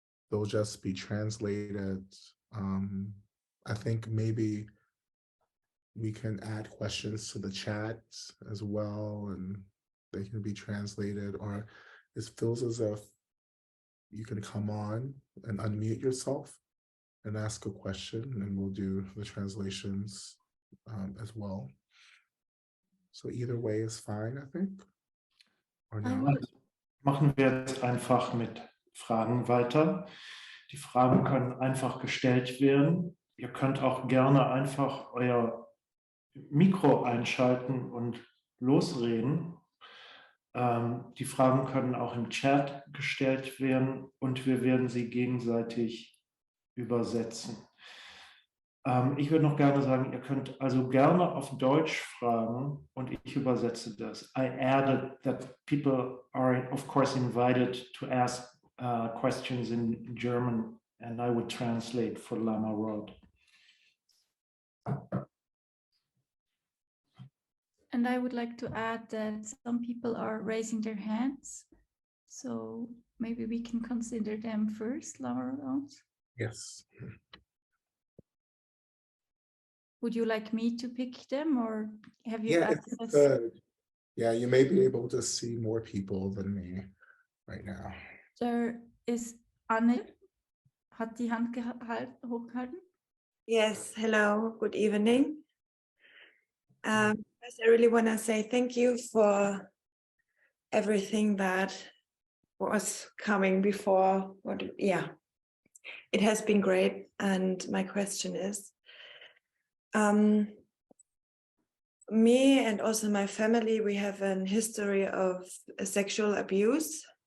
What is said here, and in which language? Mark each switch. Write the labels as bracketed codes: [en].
[en] They'll just be translated. I think maybe we can add questions to the chat as well, and they can be translated, or it feels as if you can come on and unmute yourself and ask a question, and we'll do the translations as well. So either way is fine, I think. Or not. [de] Machen wir jetzt einfach mit Fragen weiter. Die Fragen können einfach gestellt werden. Ihr könnt auch gerne einfach euer Mikro einschalten und losreden. Die Fragen können auch im Chat gestellt werden und wir werden sie gegenseitig übersetzen. Ich würde noch gerne sagen, ihr könnt also gerne auf Deutsch fragen und ich übersetze das. [en] I added that people are of course invited to ask questions in German and I would translate for Lama Rod. And I would like to add that some people are raising their hands, so maybe we can consider them first, Lama Rod Owens. Yes. Would you like me to pick them, or have you Yeah, access? Yeah, you may be able to see more people than me right now. There is Anne, [de] hat die Hand hochgehalten. [en] Yes, hello, good evening. First, I really want to say thank you for everything that was coming before. It has been great. And my question is, me and also my family, we have a history of sexual abuse.